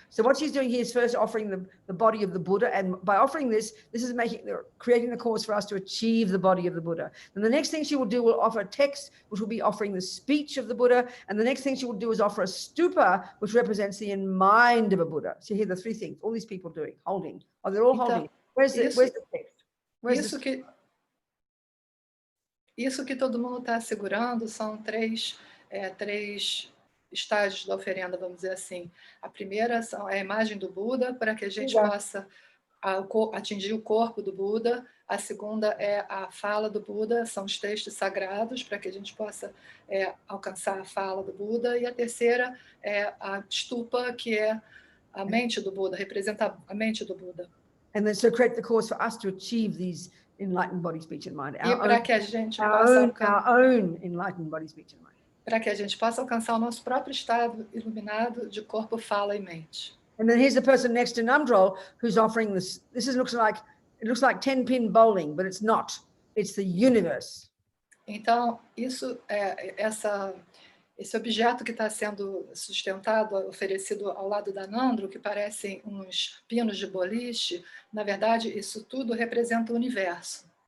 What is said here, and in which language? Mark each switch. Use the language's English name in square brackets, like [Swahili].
[English] So what she's doing here is first offering the body of the Buddha. And by offering this is creating the cause for us to achieve the body of the Buddha. And the next thing she will do will offer a text, which will be offering the speech of the Buddha. And the next thing she will do is offer a stupa, which represents the mind of a Buddha. So here are the 3 things, all these people holding. Oh, they're all holding. Where's the text? [Portuguese] Isso que todo mundo está segurando são 3 estágios da oferenda, vamos dizer assim. A primeira é a imagem do Buda, para que a gente possa atingir o corpo do Buda. A segunda é a fala do Buda, são os textos sagrados, para que a gente possa alcançar a fala do Buda. E a terceira é a stupa, que é a mente do Buda, representa a mente do Buda. [English] And then so create the cause for us to achieve these enlightened body, speech, and mind. [Portuguese] E para que a gente possa [English] our own enlightened body, speech, and mind. [Portuguese] Para que a gente possa alcançar o nosso próprio estado iluminado de corpo, fala e mente. [English] And then here's the person next to Namdrol who's offering this. Looks like 10-pin bowling, but it's not. It's the universe. [Portuguese] Então, esse objeto que está sendo sustentado, oferecido ao lado da Nandro, que parecem uns pinos de boliche, na verdade, isso tudo representa o universo.